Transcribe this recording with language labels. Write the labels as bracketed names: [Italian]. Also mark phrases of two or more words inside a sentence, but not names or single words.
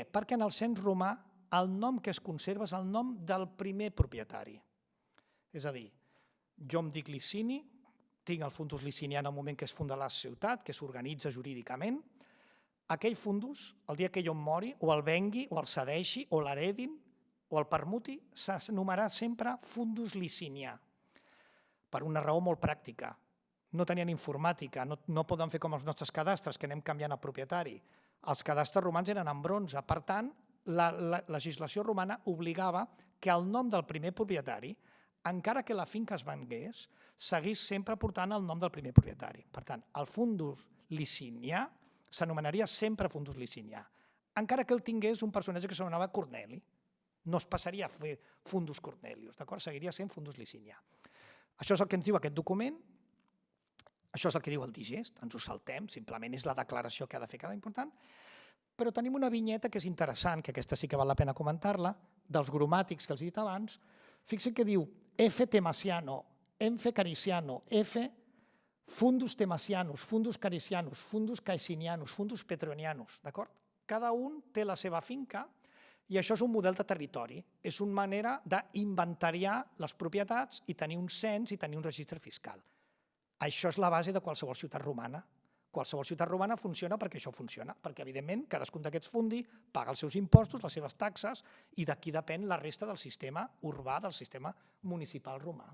[Catalan] Perquè en el cens romà el nom que es conserva és el nom del primer propietari. És a dir, jo em dic Licini, tinc el fundus licinià en el moment que es funda la ciutat, que s'organitza jurídicament. Aquell fundus, el dia que jo em mori, o el vengui, o el cedeixi, o l'heredin, o el permuti, s'anomenarà sempre fundus licinià. per una raó molt pràctica. No tenien informàtica, no poden fer com els nostres cadastres, que anem canviant el propietari. Els cadastres romans eren en bronze, per tant, la legislació romana obligava que el nom del primer propietari, encara que la finca es vengués, seguís sempre portant el nom del primer propietari. Per tant, el fundus licinià s'anomenaria sempre fundus licinià, encara que el tingués un personatge que s'anomenava Corneli. No es passaria a fer fundus Cornelius, d'acord? Seguiria sent fundus licinià. Això és el que ens diu aquest document, això és el que diu el digest, ens ho saltem, simplement és la declaració que ha de fer cada important, però tenim una vinyeta que és interessant, que aquesta sí que val la pena comentar-la, dels gromàtics que els he dit abans. Fixa't que diu F. [Latin] Temasiano, Enfe Cariciano, F. Fundus Temasianus, Fundus Caricianus, Fundus Caecinianus, Fundus Petronianus, [Catalan] d'acord? Cada un té la seva finca i això és un model de territori, és una manera d'inventariar les propietats i tenir un cens i tenir un registre fiscal. Això és la base de qualsevol ciutat romana. Qualsevol ciutat romana funciona perquè això funciona, perquè evidentment cadascun d'aquests fundi paga els seus impostos, les seves taxes, i d'aquí depèn la resta del sistema urbà, del sistema municipal romà.